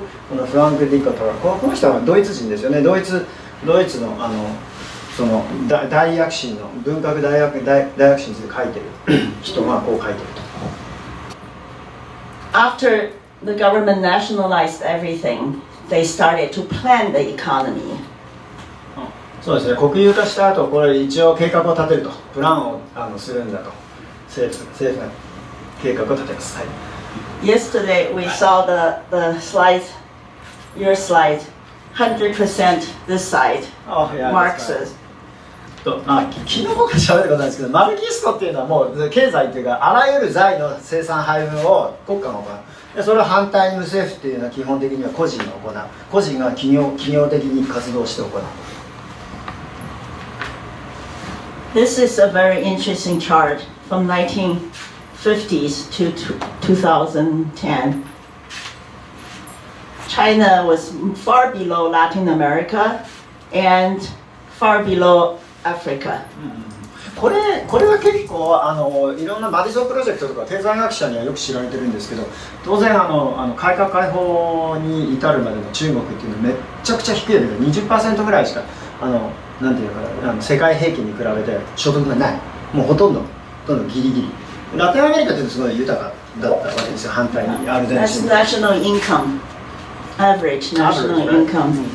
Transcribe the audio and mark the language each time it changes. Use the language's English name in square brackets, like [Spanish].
[Japanese] このフランク・ディカトラ、この人はドイツ人ですよね。ドイツのその大躍進の文学大躍進について書いてる人がこう書いてると。 [English] After the government nationalized everything, they started to plan the economy. [Japanese] そうですね、国有化した後、これ一応計画を立てると、プランをするんだと、政府が計画を立てます。はい。 [English] Yesterday we saw the slide, your slide, 100% this side, Marxist. [Japanese] 昨日僕が喋ることなんですけど、マルキストっていうのはもう経済っていうか、あらゆる財の生産配分を国家がそれは反対に無政府っていうのは基本的には個人が行う、個人が企業的に活動して行う。 [English] This is a very interesting chart from 1950s to 2010. China was far below Latin America and far below Africa. [Japanese] これは結構いろんなマディソンプロジェクトとか経済学者にはよく知られてるんですけど、当然改革開放に至るまでの中国っていうのはめっちゃくちゃ低いんだけど 20% ぐらいしかなんていうのかな、世界平均に比べて所得がない、もうほとんどギリギリ。ラテンアメリカっていうのはすごい豊かだったわけですよ、反対にアルゼンチン。 [English] National income, average national income.